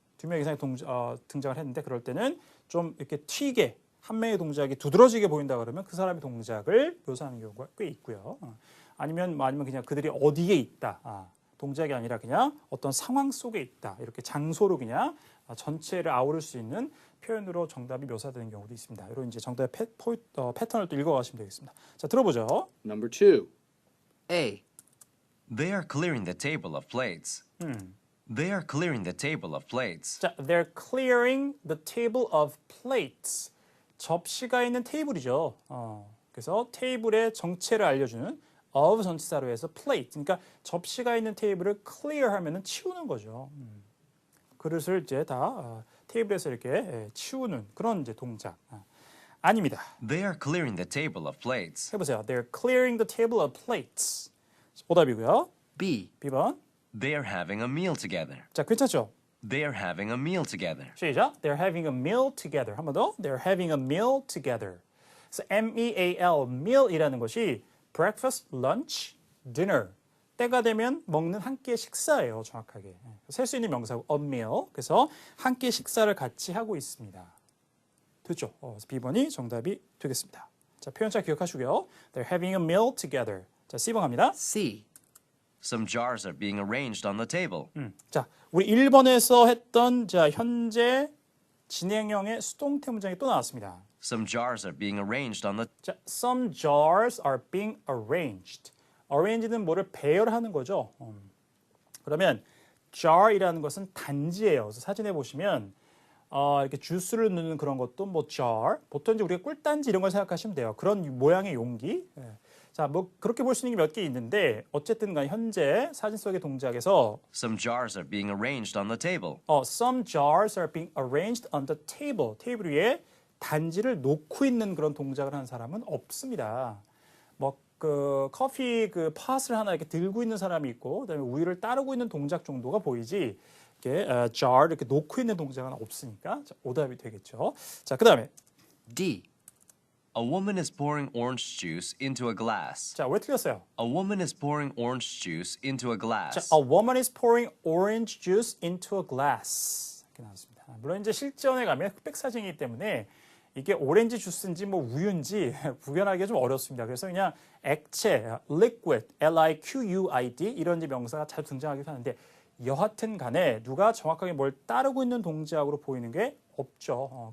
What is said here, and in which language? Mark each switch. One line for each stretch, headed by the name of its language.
Korean: 두 명 이상의 등장을 했는데 그럴 때는 좀 이렇게 튀게 한 명의 동작이 두드러지게 보인다 그러면 그 사람의 동작을 묘사하는 경우가 꽤 있고요. 아니면 그냥 그들이 어디에 있다. 동작이 아니라 그냥 어떤 상황 속에 있다. 이렇게 장소로 그냥 전체를 아우를 수 있는 표현으로 정답이 묘사되는 경우도 있습니다. 이런 이제 정답의 패턴을 또 읽어가시면 되겠습니다. 자, 들어보죠.
English: Number 2. A. They are clearing the table of plates. They are clearing the table of plates. 자, they're clearing the table of plates.
Korean: 접시가 있는 테이블이죠. 그래서 테이블의 정체를 알려주는 of 전치사로 해서 plate. 그러니까 접시가 있는 테이블을 clear 하면은 치우는 거죠. 그릇을 이제 다 테이블에서 이렇게 치우는 그런 이제 동작. 아닙니다.
English: They are clearing the table of plates.
Korean: 해보세요.
English: They're clearing the table of plates.
Korean: 오답이고요.
English: B.
Korean: B번.
English: They are having a meal together.
Korean: 자, 괜찮죠?
English: They are having a meal together.
Korean: 시작.
English: They're having a meal together.
Korean: 한 번 더.
English: They're having a meal together.
Korean: 그래서 meal, meal이라는 것이
English: breakfast, lunch, dinner.
Korean: 때가 되면 먹는 한 끼의 식사예요, 정확하게. 셀 수 있는 명사고 a meal. 그래서 한 끼 식사를 같이 하고 있습니다. 됐죠? 그래서 B번이 정답이 되겠습니다. 자, 표현차 기억하시고요.
English: They're having a meal together.
Korean: 자, C번 갑니다.
English: C. Some jars are being arranged on the table.
Korean: 자, 우리 1번에서 했던 자, 현재 진행형의 수동태 문장이 또 나왔습니다.
English: Some jars are being arranged on the 자, some jars are being arranged.
Korean: arrange는 뭐를 배열하는 거죠. 그러면 jar이라는 것은 단지예요. 그래서 사진에 보시면 이렇게 주스를 넣는 그런 것도 뭐 jar. 보통 이제 우리가 꿀단지 이런 걸 생각하시면 돼요. 그런 모양의 용기. 자, 뭐 그렇게 볼 수 있는 게 몇 개 있는데 어쨌든 간 현재 사진 속의 동작에서
English: Some jars are being arranged on the table. some jars are being arranged on the table.
Korean: 테이블 위에 단지를 놓고 있는 그런 동작을 하는 사람은 없습니다. 뭐 그 커피 그 팟을 하나 이렇게 들고 있는 사람이 있고 그다음에 우유를 따르고 있는 동작 정도가 보이지 이렇게 jar 이렇게 놓고 있는 동작은 없으니까 자, 오답이 되겠죠. 자, 그다음에
English: D. A woman is pouring orange juice into a glass.
Korean: 자, 왜 틀렸어요?
English: A woman is pouring orange juice into a 자, glass. a woman is pouring orange juice into a glass.
Korean: 이렇게 나왔습니다. 물론 이제 실전에 가면 흑백 사진이기 때문에 이게 오렌지 주스인지 뭐 우유인지 구별하기가 좀 어렵습니다. 그래서 그냥 액체, liquid, liquid 이런 이제 명사가 잘 등장하기도 하는데 여하튼 간에 누가 정확하게 뭘 따르고 있는 동작으로 보이는 게 없죠.